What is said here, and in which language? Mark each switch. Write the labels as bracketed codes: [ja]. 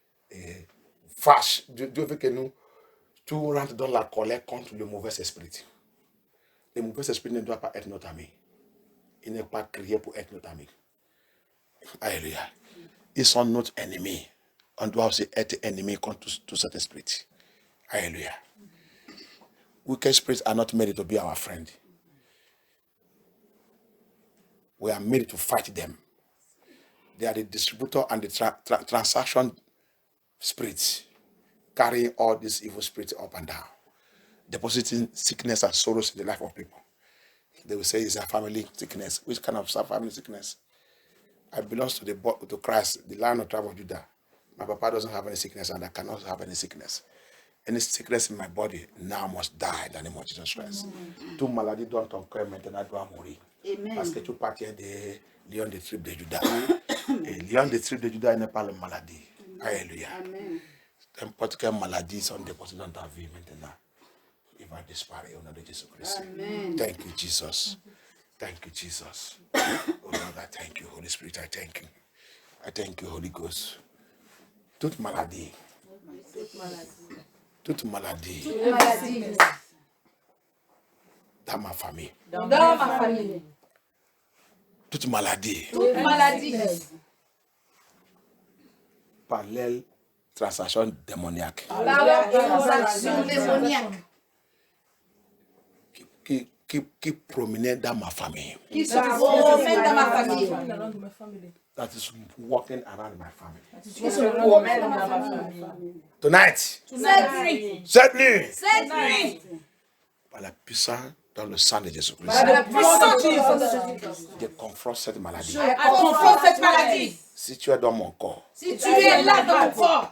[fr] Et fâche. Dieu veut que nous, tout rentre dans la colère contre le mauvais esprit. Et mon Saint-Esprit ne doit pas être notre ami. Il n'est pas créé pour être notre ami. Alléluia. Ils sont notre ennemi. On doit aussi être ennemi contre tout cet esprit. Alléluia. [en] Wicked spirits are not made to be our friend. We are made to fight them. They are the distributor and the transaction spirits, carrying all these evil spirits up and down, depositing sickness and sorrows in the life of people. They will say it's a family sickness. Which kind of family sickness? I belong to Christ, the Lion of the tribe of Judah. My papa doesn't have any sickness, and I cannot have any sickness. Any sickness in my body now must die in the name of Jesus Christ. [fr] Toute maladie doit encore maintenant doit mourir. Parce que tu partiens des lions des tribus de Judas. Et lion des tribus de Judas n'est pas la maladie. Alléluia. N'importe quelle maladie sont déposées dans ta vie maintenant. Il va disparaître au nom de Jésus-Christ. [en] Thank you, Jesus. Thank you, Jesus. Oh Lord, I thank you, Holy Spirit. I thank you. I thank you, Holy Ghost. [fr] Toute maladie. Toute maladie. Dans ma famille. Dans ma famille. Toute maladie. Toute maladie. Par l'aile transaction démoniaque. Par la transaction démoniaque. Qui promenait dans ma famille. Qui se promène dans ma famille. [en] That is walking around my family. [fr] Qui se promène dans ma famille. [en] Tonight. [fr] Cette nuit. Par la puissance dans le sang de Jésus-Christ. Par la puissance de Jésus-Christ. Je confronte cette maladie. Confronte cette maladie. Si tu es dans mon corps. Si tu es là dans mon corps.